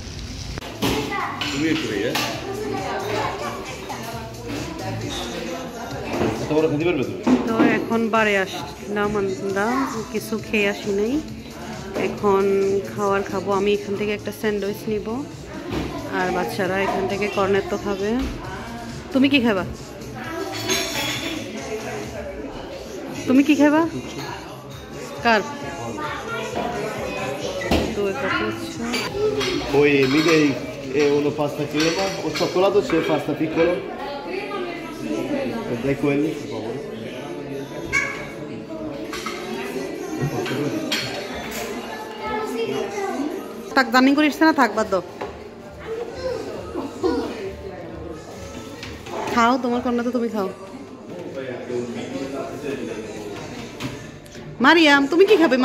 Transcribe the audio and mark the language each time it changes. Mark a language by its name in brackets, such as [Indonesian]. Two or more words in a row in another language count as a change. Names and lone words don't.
[Bangla] তো এখন বাড়ি আসলাম, আমরা কিছু খেয়ে আসি নাই, এখন খাবো। আমি এখান থেকে একটা স্যান্ডউইচ নিব, আর বাচ্চারা এখান থেকে কর্নেটো খাবে। তুমি কি খাবা? তুমি কি খাবা? কার? [Italian] Poi mi dai uno pasta crema o cioccolato, c'è pasta piccolo? Dai quelli, per favore. [Bangla] তাক জার্নি করিস না, থাক বাদ দাও। খাও, তোমার কন্যা তো তুমি খাও। মারিয়াম, তুমি কি খাবে?